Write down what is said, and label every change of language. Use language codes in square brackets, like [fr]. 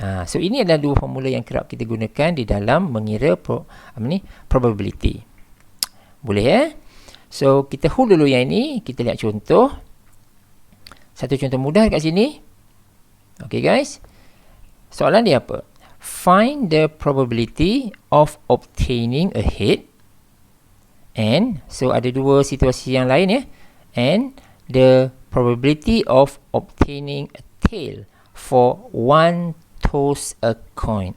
[ms] So ini adalah dua formula yang kerap kita gunakan di dalam mengira probability. Boleh ya? So kita hold dulu yang ini, kita lihat contoh. Satu contoh mudah kat sini. [en] Okay guys. [ms] Soalan dia apa? [en] Find the probability of obtaining a head. [ms] And so ada dua situasi yang lain ya. [en] And the probability of obtaining a tail for 1 toss a coin.